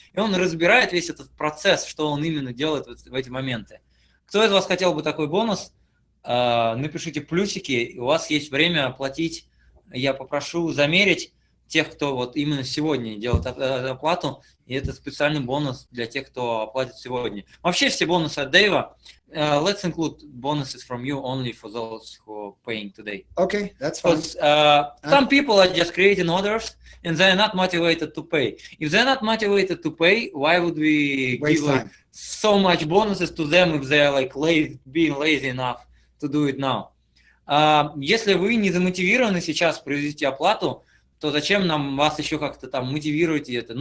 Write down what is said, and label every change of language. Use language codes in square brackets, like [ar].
[ru] И он разбирает весь этот процесс, что он именно делает в эти моменты. Кто из вас хотел бы такой бонус? Напишите плюсики, у вас есть время оплатить. Я попрошу замерить тех, кто вот именно сегодня делает оплату, и это специальный бонус для тех, кто оплатит сегодня. Вообще все бонусы от Дэйва, [en] let's include bonuses from you only for those who are paying today. Okay, that's fine. Because some people are just creating orders and they're not motivated to pay. If they're not motivated to pay, why would we Waste give like, time. so much bonuses to them if they're like being lazy enough to do it now? [ru] Если вы не замотивированы сейчас произвести оплату, то зачем нам вас еще как-то там мотивировать это?